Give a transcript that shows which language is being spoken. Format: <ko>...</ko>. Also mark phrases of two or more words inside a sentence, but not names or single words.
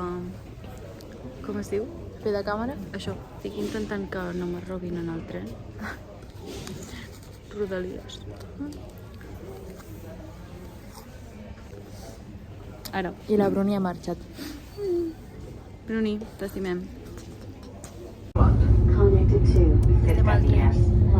<ca>Com es diu? Fer de càmera? Això, estic intentant que no me robin en el tren. Rodalies. Ara, I la Bruni ha marxat. Bruni, t'estimem.</ca> <en>Connected to the</en> <ca>Estem al tren.</ca>